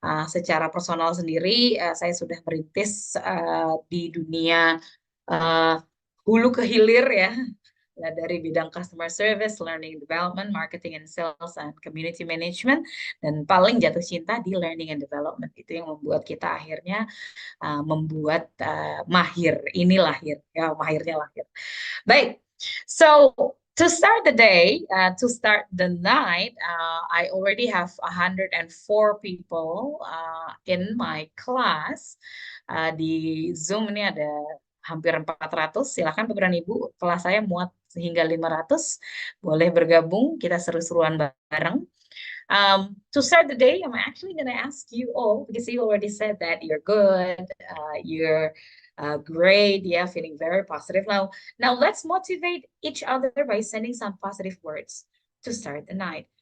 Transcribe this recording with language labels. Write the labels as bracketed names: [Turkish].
[Indonesian] Secara personal sendiri, saya sudah merintis di dunia hulu ke hilir ya, dari bidang customer service, learning development, [English] marketing and sales, and community management, [Indonesian] dan paling jatuh cinta di learning and development. Itu yang membuat kita akhirnya membuat Mahir ini lahir, ya Mahirnya lahir. Baik, [English] so to start the day, to start the night, I already have 104 people in my class. [Indonesian] Di Zoom ini ada hampir 400. Silakan Bapak dan Ibu, kelas saya muat hingga 500. Boleh bergabung, kita seru-seruan bareng. [English] To start the day, I'm actually going to ask you all, because you already said that you're good, you're great, yeah, feeling very positive. Now let's motivate each other by sending some positive words to start the night.